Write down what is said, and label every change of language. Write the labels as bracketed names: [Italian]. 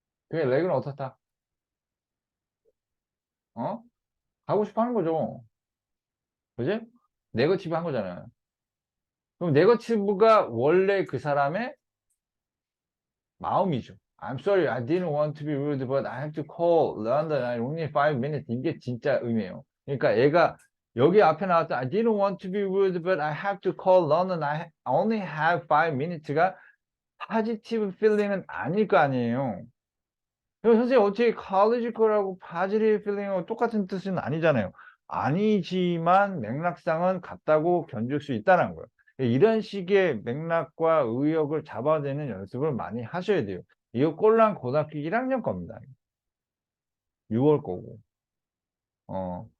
[Korean] 그의 렉은 어떻다? 어? 가고 싶어 하는 거죠. 그지? 네거티브 한 거잖아요. 그럼 네거티브가 원래 그 사람의 마음이죠. [English] I'm sorry, I didn't want to be rude, but I have to call London. I only 5 minutes. [Korean] 이게 진짜 의미예요. 그러니까 얘가 여기 앞에 나왔던 [English] I didn't want to be rude, but I have to call London. I only have 5 minutes [Korean] 가 [English] positive feeling [Korean] 은 아닐 거 아니에요. 그럼 선생님 어떻게 college 거라고 [English] positive feeling [Korean] 하고 똑같은 뜻은 아니잖아요. 아니지만 맥락상은 같다고 견줄 수 있다는 거예요. 이런 식의 맥락과 의역을 잡아내는 연습을 많이 하셔야 돼요. 이거 꼴랑 고등학교 1학년 겁니다. 6월 거고.